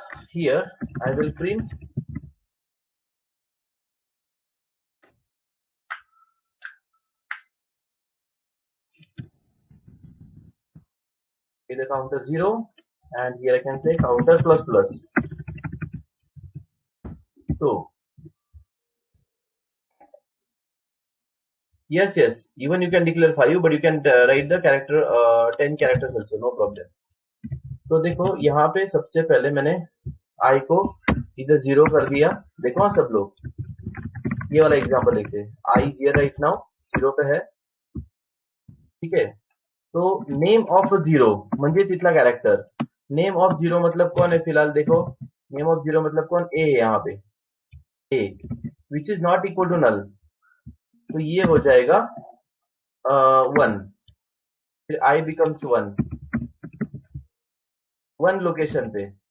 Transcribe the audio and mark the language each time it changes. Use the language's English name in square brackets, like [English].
[English] Here I will print with the counter 0 and here I can say counter plus plus. So yes, even you can declare 5 but you can write the character 10 characters also, no problem. [Hindi] तो देखो यहाँ पे सबसे पहले मैंने आई को इधर 0 कर दिया. देखो हाँ सब लोग, ये वाला एग्जांपल देखते हैं. आई हियर राइट नाउ 0 पे है. ठीक है. [Marathi] तो नेम ऑफ 0 म्हणजे तिथला कॅरेक्टर. [Hindi] नेम ऑफ 0 मतलब कौन है फिलहाल, देखो नेम ऑफ 0 मतलब कौन, ए है यहाँ पे, ए which is not equal to null. तो ये हो जाएगा 1. फिर आई बिकम्स 1 लोकेशन पे.